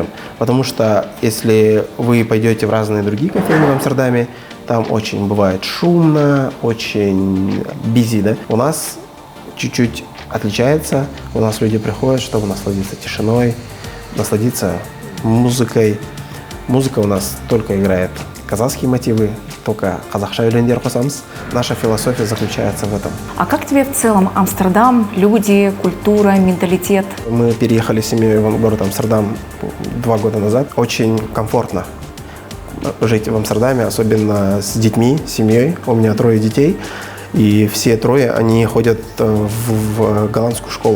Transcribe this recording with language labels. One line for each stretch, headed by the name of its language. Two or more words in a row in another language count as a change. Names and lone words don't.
Russian: Потому что если вы пойдете в разные другие кофейни в Амстердаме, там очень бывает шумно, очень busy, да? У нас чуть-чуть отличается. У нас люди приходят, чтобы насладиться тишиной, насладиться музыкой. Музыка у нас только играет казахские мотивы, только
Kazakh: казахша өлеңдер қосамыз.
Russian: Наша философия заключается в этом. А как тебе в целом Амстердам, люди, культура, менталитет? Мы переехали с семьей в город Амстердам 2 года назад. Очень комфортно жить в Амстердаме, особенно с детьми, с семьей. У меня 3 детей, и все 3, они ходят в голландскую школу.